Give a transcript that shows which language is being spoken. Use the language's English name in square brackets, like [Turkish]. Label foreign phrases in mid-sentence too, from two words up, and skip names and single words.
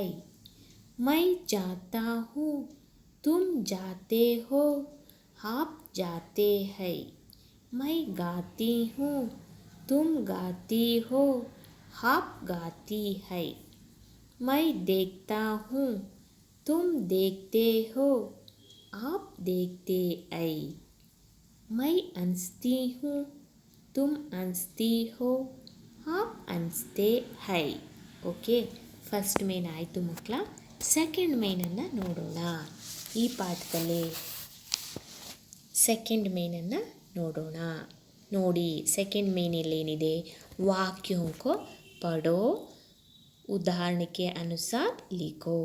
[Hindi] मैं जाता हूँ, तुम जाते हो, आप जाते हैं, मैं गाती हूँ, तुम गाती हो, आप गाती है, मैं देखता हूँ, तुम देखते हो, आप देखते है, मैं हंसती हूँ, तुम हंसती हो, आप हंसते है. [Kannada] ಓಕೆ, ಫಸ್ಟ್ ಮೇನ್ ಆಯಿತು ಮಕ್ಕಳ. ಸೆಕೆಂಡ್ ಮೇನನ್ನು ನೋಡೋಣ. ಈ ಪಾಠದಲ್ಲಿ ಸೆಕೆಂಡ್ ಮೇನನ್ನು ನೋಡೋಣ. ನೋಡಿ, ಸೆಕೆಂಡ್ ಮೇನಲ್ಲೇನಿದೆ? [Hindi] वाक्योंको पढ़ो, उदाहरण के अनुसार लिखो.